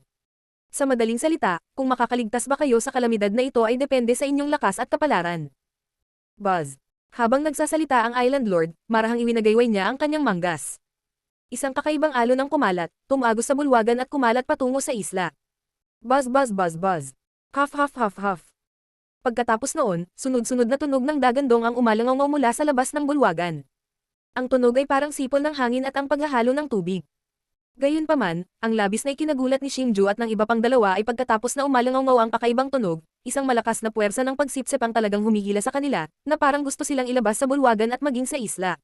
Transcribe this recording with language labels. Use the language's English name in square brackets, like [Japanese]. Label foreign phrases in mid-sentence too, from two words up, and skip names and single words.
[Filipino] Sa madaling salita, kung makakaligtas ba kayo sa kalamidad na ito ay depende sa inyong lakas at kapalaran. Buzz. Habang nagsasalita ang Island Lord, marahang iwinagayway niya ang kanyang manggas. Isang kakaibang alon ang kumalat, tumagos sa bulwagan at kumalat patungo sa isla. Buzz buzz buzz buzz. Huff huff huff huff. Pagkatapos noon, sunod-sunod na tunog ng dagandong ang umalangaw mula sa labas ng bulwagan. Ang tunog ay parang sipol ng hangin at ang paghahalo ng tubig. Gayunpaman, ang labis na ikinagulat ni Xingju at ng iba pang dalawa ay pagkatapos na umalangaw ang kakaibang tunog, isang malakas na puwersa ng pagsipsip ang talagang humihila sa kanila, na parang gusto silang ilabas sa bulwagan at maging sa isla.